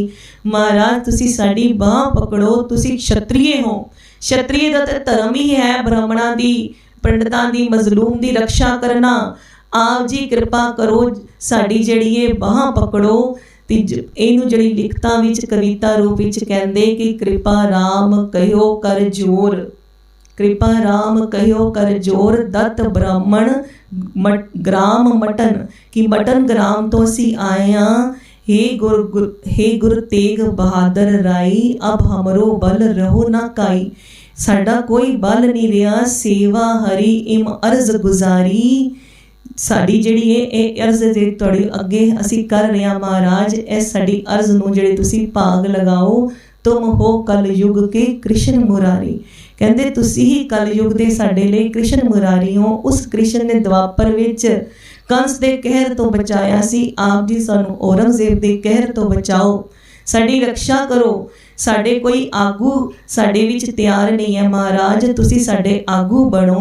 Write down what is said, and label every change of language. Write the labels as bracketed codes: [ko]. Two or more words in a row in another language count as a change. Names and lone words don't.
[pa] ਮਹਾਰਾਜ ਤੁਸੀ ਸਾਡੀ ਬਾਹ ਪਕੜੋ, ਤੁਸੀ ਕਸ਼ੱਤਰੀ ਹੋ, ਕਸ਼ੱਤਰੀ ਦਾ ਤੇ ਧਰਮ ਹੀ ਹੈ ਬ੍ਰਾਹਮਣਾਂ ਦੀ ਪੰਡਿਤਾਂ ਦੀ ਮਜ਼ਲੂਮ ਦੀ ਰੱਖਿਆ ਕਰਨਾ। ਆਪ ਜੀ ਕ੍ਰਿਪਾ ਕਰੋ ਸਾਡੀ ਜਿਹੜੀ ਯੇ ਬਾਹ ਪਕੜੋ। ਤੇ ਇਹਨੂੰ ਜਿਹੜੀ ਲਿਖਤਾਂ ਵਿਚ ਕਵਿਤਾ ਰੂਪ ਵਿਚ ਕਹਿੰਦੇ ਕਿ [bra] कृपा राम कहियो कर जोर, कृपा राम कहियो कर जोर दत्त ब्राह्मण ग्राम मटन, [pa] ਕਿ ਮਟਨ ਗ੍ਰਾਮ ਤੋ ਅਸੀ ਆਏ ਹਾਂ। [bra] हे गुरु तेग बहादुर राई अब हमरो बल रहो ना काई, [pa] ਸਾਡਾ ਕੋਈ ਬਲ ਨਹੀਂ ਰਹਾ, [bra] सेवा हरी इम अर्ज गुजारी। [pa] ਸਾਡੀ ਜਿਹੜੀ ਹੈ ਅਰਜ਼ ਜੇ ਤੁਹਾਡੇ ਅੱਗੇ ਅਸੀ ਕਰ ਰਹੇ ਹੈਂ ਮਹਾਰਾਜ, ਇਸ ਸਾਡੀ ਅਰਜ਼ ਨੂੰ ਜਿਹੜੇ ਤੁਸੀ ਭਾਗ ਲਗਾਓ, [bra] तुम हो कल युग के कृष्ण मुरारी। [pa] ਕਹਿੰਦੇ ਤੁਸੀ ਹੀ ਕਲ ਯੁਗ ਦੇ ਸਾਡੇ ਲਈ ਕ੍ਰਿਸ਼ਨ ਮੁਰਾਰੀ ਹੋ। ਉਸ ਕ੍ਰਿਸ਼ਨ ਨੇ ਦੁਆਪਰ ਵਿਚ ਕੰਸ ਦੇ ਕਹਿਰ ਤੋ ਬਚਾਇਆ ਸੀ, ਆਪ ਜੀ ਸਾਨੂੰ ਔਰੰਗਜ਼ੇਬ ਦੇ ਕਹਿਰ ਤੋ ਬਚਾਓ, ਸਾਡੀ ਰੱਖਿਆ ਕਰੋ। ਸਾਡੇ ਕੋਈ ਆਗੂ ਸਾਡੇ ਵਿਚ ਤਿਆਰ ਨਹੀਂ ਹੈ ਮਹਾਰਾਜ, ਤੁਸੀ ਸਾਡੇ ਆਗੂ ਬਣੋ।